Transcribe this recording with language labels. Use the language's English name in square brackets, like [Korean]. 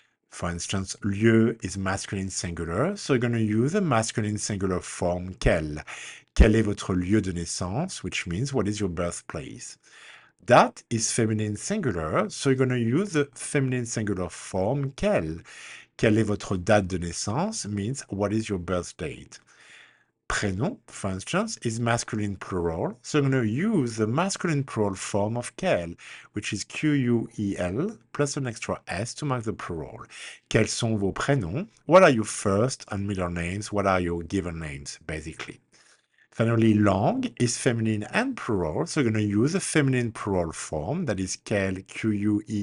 [English] For instance, lieu is masculine singular, so you're going to use the masculine singular form quel. [French] Quel est votre lieu de naissance, [English] which means what is your birthplace. Date is feminine singular, so you're going to use the feminine singular form quel. [French] Quelle est votre date de naissance [English] means what is your birth date. Prénom, for instance, is masculine plural, so I'm going to use the masculine plural form of quel, which is Quel plus an extra S to mark the plural. [French] Quels sont vos prénoms? [English] What are your first and middle names? What are your given names, basically? Finally, langue is feminine and plural, so we're going to use a feminine plural form, that is quel, Quelles.